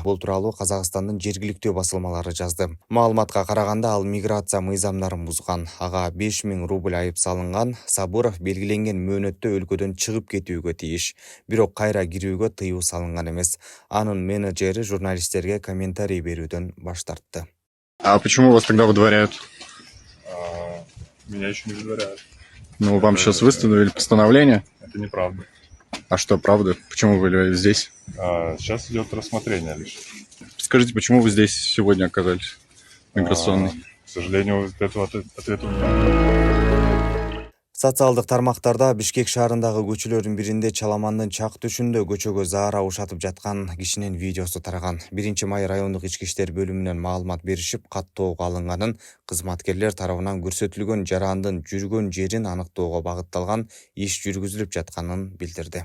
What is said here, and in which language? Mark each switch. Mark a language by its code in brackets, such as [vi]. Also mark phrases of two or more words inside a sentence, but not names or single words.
[ky] Бул тууралуу Казакстандын жергиликтүү басылмалары жазды. Маалыматка караганда ал миграция мыйзамдарын бузган. Ага 5 миң рубль айып салынган. Сабуров белгиленген мөөнөттө өлкөдөн чыгып кетүүгө тийиш. Бирок кайра кирүүгө тыюу салынган эмес. Анын менеджери журналисттерге комментарий берүүдөн баш тартты. [ru] А почему вас тогда выдворяют? Меня еще не выдворяют. Ну, вам сейчас выставили постановление. Это неправда. А что, правда? Почему вы здесь? Сейчас идет рассмотрение лишь. Скажите, почему вы здесь сегодня оказались? Миграционный. К сожалению, этого ответа у меня. [ky] Социалдык тармактарда Бишкек шаарындагы көчөлөрдүн биринде Чаламандын чак түшүндө көчөгө заара ушатып жаткан кишинин видеосу тараган. 1-май райондук ички иштер бөлүмүнөн маалымат беришип, каттоого алынганын, кызматкерлер тарабынан көрсөтүлгөн жарандын жүргөн жерин аныктоого багытталган иш жүргүзүлүп жатканын билдирди.